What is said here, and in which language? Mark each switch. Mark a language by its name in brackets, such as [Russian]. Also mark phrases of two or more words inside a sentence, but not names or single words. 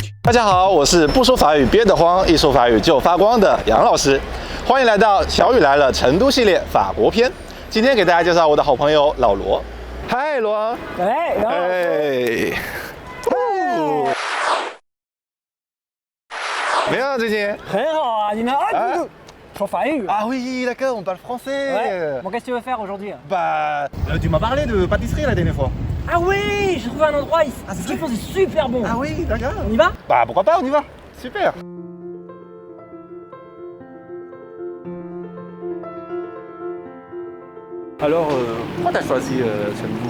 [Chinese] 大家好，我是不说法语憋得慌，一说法语就发光的杨老师，欢迎来到小雨来了成都系列法国篇。今天给大家介绍我的好朋友老罗。嗨，罗。哎，怎么样最近？很好啊，你呢？啊，说法语。 [French] Ah oui, d'accord, on parle français. Ouais. Bon, qu'est-ce que tu veux faire aujourd'hui? Bah, tu m'as parlé de pâtisserie la dernière fois. Ah oui, j'ai trouvé un endroit ici. Ah, c'est Ce qu'ils vrai? font, c'est super bon. Ah oui, d'accord. On y va? Bah, pourquoi pas, on y va. Super. Alors, pourquoi t'as choisi Chengdu?